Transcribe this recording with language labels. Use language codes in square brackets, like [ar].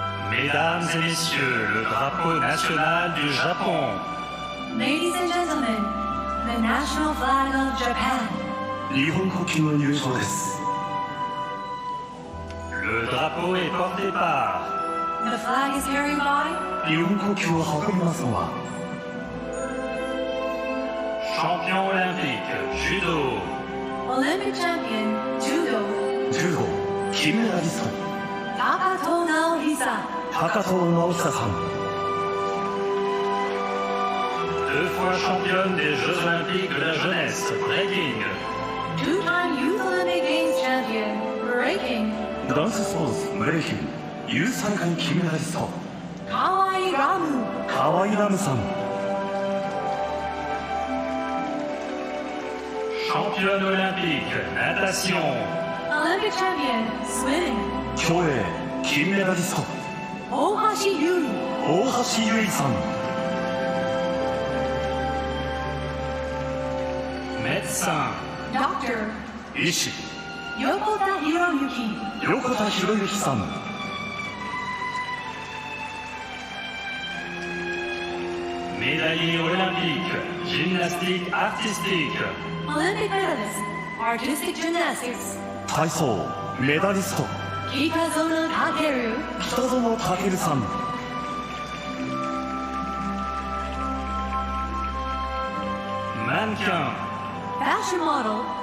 [fr] Mesdames et messieurs, le drapeau national du Japon. [en] Ladies and gentlemen, the national flag of Japan. [ja] 日本国旗の入場です。 [fr] Le drapeau est porté par. [en] The flag is carried by. [ja] 日本国旗を運びますのは [fr] Champion olympique, judo. [en] Olympic champion, judo. [ja] 柔道金メダリスト Takato Naohisa. 高藤直久さん。 [fr] Deux fois championne des Jeux olympiques de la jeunesse, breaking. [en] Two-time Youth Olympic Games champion, breaking. [ja] ダンススポーツブレイキンユース大会金メダリスト Kawai Ramu. 河合ラムさん。 [fr] Championne olympique, natation. [en] Olympic champion, swimming. [ja] 競泳金メダリスト Ohashi Yui. 大橋悠依さん。 [fr] Médecin. [en] Doctor. [ja] 医師 Yokota Hiroyuki. 横田博之さん。 [fr] Médaillé olympique, gymnastique artistique. [en] Olympic medalist, artistic gymnastics. [ja] 体操メダリスト Kitazono Takeru. 北園丈さん。 [fr] Mannequin. [en] Fashion model,